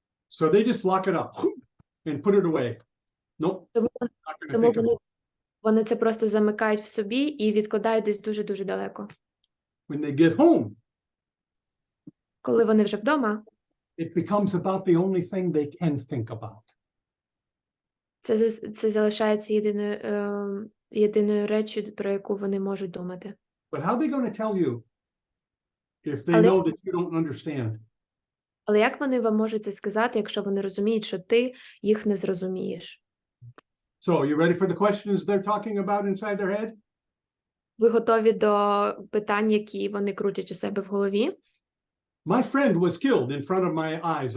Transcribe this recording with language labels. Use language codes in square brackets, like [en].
[en] So they just lock it up and put it away. No. [uk] Тому вони це просто замикають в собі і відкладають десь дуже-дуже далеко. [en] When they get home, [uk] коли вони вже вдома, [en] it becomes about the only thing they can think about. [uk] Це залишається єдиною реччю, про яку вони можуть думати. [en] But how are they going to tell you if they [uk] Але- [en] know that you don't understand? [uk] Але як вони вам можуть це сказати, якщо вони розуміють, що ти їх не зрозумієш? [en] So, you ready for the questions they're talking about inside their head? [uk] Ви готові до питань, які вони крутять у себе в голові? [en] My friend was killed in front of my eyes.